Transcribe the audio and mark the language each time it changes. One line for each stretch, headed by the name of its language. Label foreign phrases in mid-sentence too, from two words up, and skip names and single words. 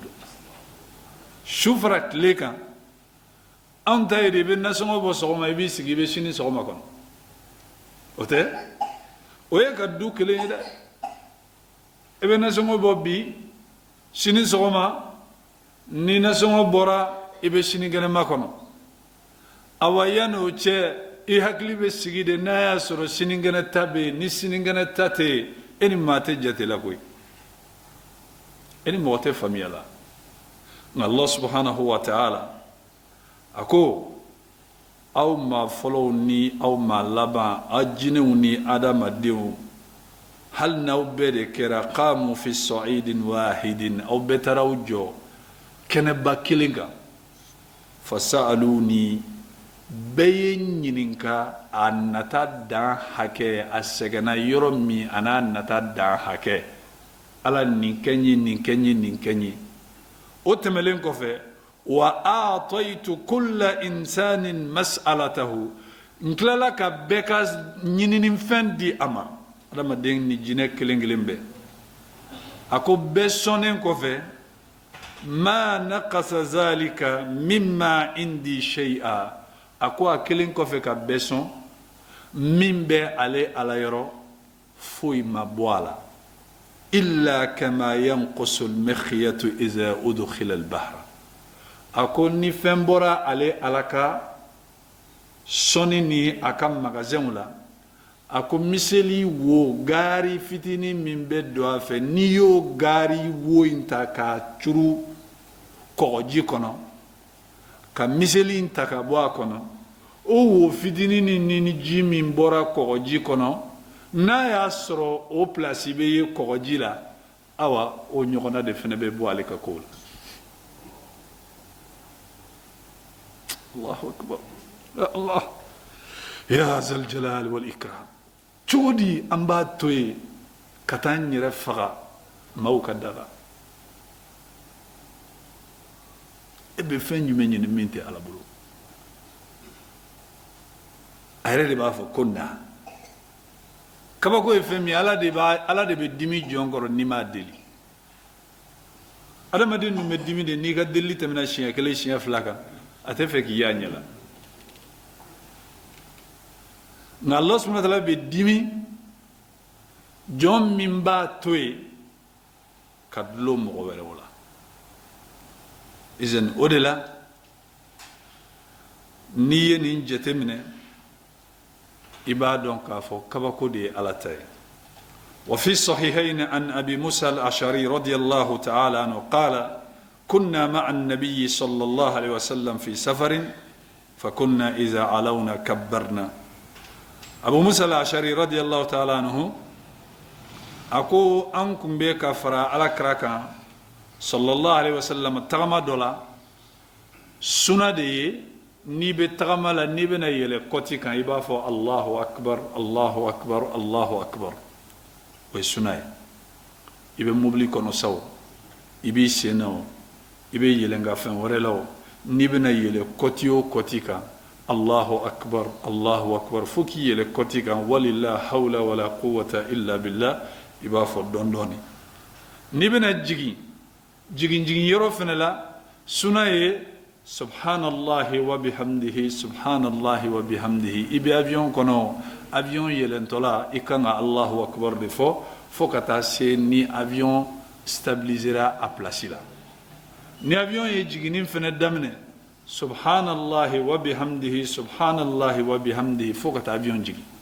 Bambara: don su fara tile kan anw ta ye de i bɛ nasɔngɔ bɔ sɔgɔma i b'i sigi i bɛ sini sɔgɔma kɔnɔ o tɛ o ye ka du kelen ye dɛ i bɛ nasɔngɔ bɔ bi sini sɔgɔma ni nasɔngɔ bɔra i bɛ sini kɛnɛma kɔnɔ awa yan'o cɛ i hakili bɛ sigi de n'a y'a sɔrɔ sini kɛnɛ ta bɛ yen ni sini kɛnɛ ta tɛ yen e ni maa tɛ jate la koyi e ni mɔgɔ tɛ faamuya la nka
Arabic: الله سبحانه وتعالى
Bambara: a ko aw maa fɔlɔw ni aw maa laban aw jinɛw ni adamadenw hali n'aw bɛɛ de kɛra
Arabic: قاموا في صعيد واحد
Bambara: aw bɛɛ taara aw jɔ kɛnɛba kelen kan fasa'aluni bɛɛ ye ɲininka a nata dan hakɛ a sɛgɛnna yɔrɔ min a n'a nata dan hakɛ ala nin kɛ n ye nin kɛ n ye nin kɛ n ye o tɛmɛlen kɔfɛ
Arabic: وأعطيت كل إنسان مسألته
Bambara: n tilala ka bɛɛ ka ɲininifɛn di a ma adamaden ni jinɛ kelen kelen bɛɛ a ko bɛɛ sɔnnen kɔfɛ
Arabic: ما نقص ذلك مما عندي شيئا
Bambara: a ko a kelen kɔfɛ ka bɛɛ sɔn min bɛ ale ala yɔrɔ foyi ma bɔ a la
Arabic: إلا كما ينقص المخيط إذا أدخل البحر
Bambara: a ko ni fɛn bɔra ale ala ka sɔnni ni a ka magasinw la a ko miseli wo gari fitinin min bɛ don a fɛ n'i y'o gari wo in ta k'a curu kɔgɔji kɔnɔ ka miseli in ta ka bɔ a kɔnɔ o wo fitinin ni ji min bɔra kɔgɔji kɔnɔ n'a y'a sɔrɔ o place bɛ ye kɔgɔji la awa o ɲɔgɔnna de fana bɛ bɔ ale ka kow la
Arabic: الله أكبر يا الله يا ذا الجلال والإكرام
Bambara: cogo di an b'a to yen ka taa n yɛrɛ faga maaw ka daga e bɛ fɛn jumɛn ɲini min tɛ ala bolo a yɛrɛ de b'a fɔ ko na kabako ye fɛn min ala de bɛ dimi jɔn kɔrɔ n'i m'a deli adamaden dun bɛ dimi de n'i ka delili tɛmɛna siɲɛ kelen siɲɛ fila kan a tɛ fɛ k'i y'a ɲɛ la nka
Arabic: الله سبحانه وتعالى
Bambara: bɛ dimi jɔn min b'a to yen ka dulon mɔgɔ wɛrɛw la izan o de la n'i ye nin jate minɛ i b'a dɔn k'a fɔ kabako de ye ala ta ye
Arabic: وفي الصحيحين عن أبي موسى الأشعري رضي الله تعالى عنه قال كنا مع النبي صلى الله عليه وسلم في سفر فكنا إذا علونا كبرنا أبو موسى الأشعري رضي الله تعالى عنه أكو أنكم بك فرا على كراكا صلى الله عليه وسلم تغمى دولا سنة دي
Bambara: n'i bɛ tagama la n'i bɛna yɛlɛ kɔti kan i b'a fɔ
Arabic: الله أكبر الله أكبر الله أكبر
Bambara: Allahu akbar o ye sunna ye i bɛ mobili kɔnɔ sa o i b'i sen na o i bɛ yɛlɛn ka fɛn wɛrɛ la o n'i bɛna yɛlɛ kɔti o kɔti kan Allahu akbar fo k'i yɛlɛ kɔti kan
Arabic: ولا حول ولا قوة إلا بالله
Bambara: i b'a fɔ dɔɔni dɔɔni n'i bɛna jigin yɔrɔ fɛnɛ la sunna ye
Arabic: سبحان الله وبحمده سبحان الله وبحمده
Bambara: i bɛ avion kɔnɔ avion yɛlɛntɔla i kan ka
Arabic: الله أكبر
Bambara: de fo ka taa se ni
French: avion stabilisera
Bambara: a place la ni avion ye jiginni fɛnɛ daminɛ
Arabic: سبحان الله وبحمده سبحان الله وبحمده
Bambara: fo ka taa avion jigin